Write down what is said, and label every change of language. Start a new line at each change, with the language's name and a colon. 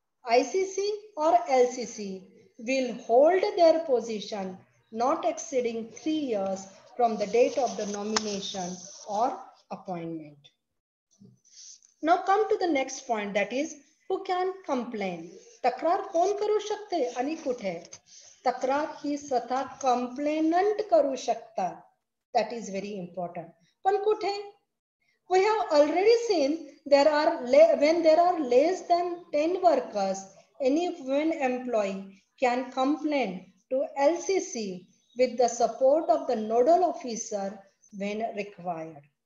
English: ICC or LCC will hold their position not exceeding 3 years from the date of the nomination or appointment. Now come to the next point, that is who can complain.
Marathi: तक्रार कोण करू शकते आणि कुठे. तक्रार ही स्वतः complainant करू शकतात.
English: That is very important.
Marathi: पण कुठे?
English: We have already seen when there are less than 10 workers, any women employee can complain to LCC with the support of the nodal officer when required.